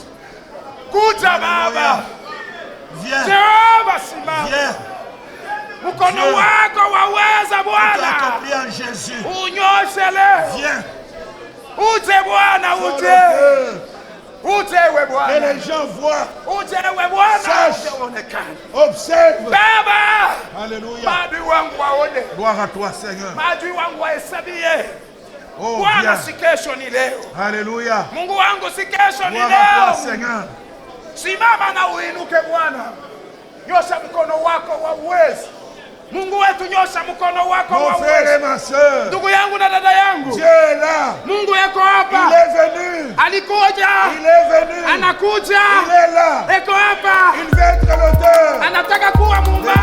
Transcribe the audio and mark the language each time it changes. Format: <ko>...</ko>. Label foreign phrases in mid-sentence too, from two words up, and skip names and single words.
<sw>kuja</sw> <fr>Alléluia.</fr> <sw>Baba,</sw> <fr>Viens.</fr> <sw>Jehova simama,</sw> <fr>Viens.</fr> <sw>mkono</sw> <fr>Dieu.</fr> <sw>wako waweza</sw> <fr>Tu</fr> <sw>Bwana,</sw> <fr>accompli en Jésus.</fr> <sw>unyoshe leo,</sw> <fr>Viens.</fr> <sw>uje Bwana,</sw> <fr>Pour</fr> <sw>uje,</sw> <fr>que</fr> <sw>uje ewe Bwana,</sw> <fr>les gens voient,</fr> <sw>uje ewe Bwana,</sw> <fr>Sache.</fr> <sw>uje uonekane</sw> <fr>observent.</fr> <sw>Baba,</sw> <fr>Alléluia.</fr> <sw>maadui wangu waone,</sw> <fr>Gloire à toi, Seigneur.</fr> <sw>maadui wangu wahesabie.</sw> <fr>Oh,</fr> <sw>Bwana,</sw> <fr>viens.</fr> <sw>si kesho ni leo.</sw> <fr>Alléluia.</fr> <sw>Mungu wangu, si kesho ni</sw> <fr>Gloire à toi,</fr> <sw>leo.</sw> <fr>Seigneur.</fr> <sw>Simama na uinuke Bwana, nyosha mkono wako wa uwezo. Mungu wetu, nyosha mkono wako wa</sw> <fr>Mon frère et</fr> <sw>uwezo.</sw> <fr>ma soeur,</fr> <sw>Ndugu yangu na dada yangu,</sw> <fr>Dieu est là.</fr> <sw>Mungu yako</sw> <fr>Il</fr> <sw>hapa,</sw> <fr>est venu.</fr> <sw>alikuja,</sw> <fr>Il est venu.</fr> <sw>anakuja,</sw> <fr>Il est là.</fr> <sw>eko hapa,</sw> <fr>Il veut être l'auteur</fr> <sw>anataka kuwa</sw>